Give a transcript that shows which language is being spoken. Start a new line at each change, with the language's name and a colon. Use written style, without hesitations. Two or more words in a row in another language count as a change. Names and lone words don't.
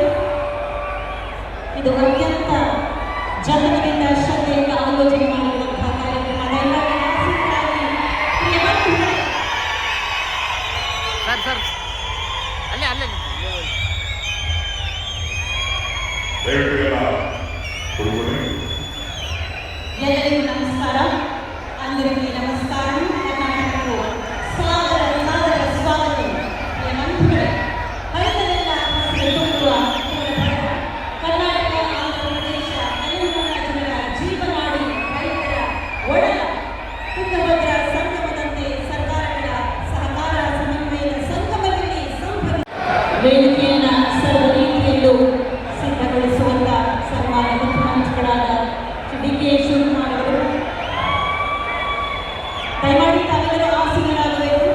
Kannada: ಇದು ಅತ್ಯಂತ ಜನರಿಂದ ಶ್ರದ್ಧೆಯಿಂದ ಆಲೋಚನೆ ಮಾಡಿರುವಂತಹ ಕಾರ್ಯಕ್ರಮ. ದಯಮಾಡಿ ಆಸೀನರಾಗಿ ಪ್ರಿಯ ಬಂಧುಗಳೇ. ಸರ್ ಅಲ್ಲೇ ಎಲ್ಲರಿಗೂ ನಮಸ್ಕಾರ.
Telugu: అందరికీ నమస్కారం. కర్ణాటకకు సాదర స్వాగతం.
Kannada: ప్రియ ಬಂಧುಗಳೇ, ಕಳೆದೆಲ್ಲ ಹಸಿರುತ್ತುವ ಕರ್ನಾಟಕ, ಆಂಧ್ರಪ್ರದೇಶ, ತೆಲಂಗಾಣ ಜನರ ಜೀವನಾಡಿ ರೈತರ ಒಡಲ ತುಂಗಭದ್ರಾ ಸಂಗಮದಂತೆ ಸರ್ಕಾರಗಳ ಸಹಕಾರ ಸಮನ್ವಯದ ಸಂಗಮದಲ್ಲಿ ವೇದಿಕೆಯನ್ನ ಸರ್ವ ರೀತಿಯಲ್ಲೂ ಸಿದ್ಧಗೊಳಿಸುವಂತ ಸನ್ಮಾನ್ಯ ಮುಖ್ಯಮಂತ್ರಿಗಳಾದ ಡಿ ಕೆ ಶಿವಕುಮಾರ್ ಅವರು ದಯಮಾಡಿ ತಾವೆಲ್ಲರೂ ಆಸೀನರಾಗಬೇಕು.